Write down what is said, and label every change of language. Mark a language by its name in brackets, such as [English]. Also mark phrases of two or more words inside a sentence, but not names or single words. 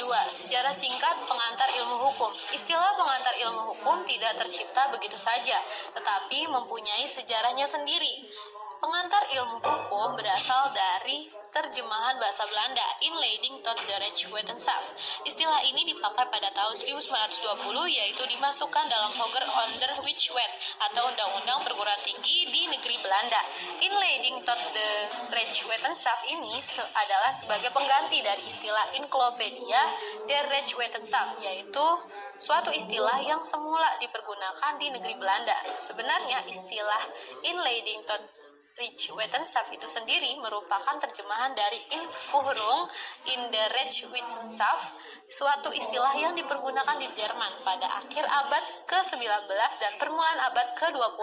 [Indonesian] Sejarah singkat pengantar ilmu hukum. Istilah pengantar ilmu hukum tidak tercipta begitu saja, tetapi mempunyai sejarahnya sendiri. Pengantar ilmu hukum berasal dari terjemahan bahasa Belanda, [Dutch] Inleiding tot de Rechtswetenschap. [Indonesian] Istilah ini dipakai pada tahun 1920, yaitu dimasukkan dalam [Dutch] Hoger onder Wet [Indonesian] atau Undang-Undang Perguruan Tinggi di negeri Belanda. [Dutch] Inleiding tot de Rechtswetenschap [Indonesian] ini adalah sebagai pengganti dari istilah [Dutch] Encyclopedia der Rechtswetenschap, [Indonesian] yaitu suatu istilah yang semula dipergunakan di negeri Belanda. Sebenarnya istilah [Dutch] Inleiding tot Rechtswetenschap [Indonesian] itu sendiri merupakan terjemahan dari [German] Inführung in der Rechtswissenschaft, [Indonesian] suatu istilah yang dipergunakan di Jerman pada akhir abad ke-19 dan permulaan abad ke-20.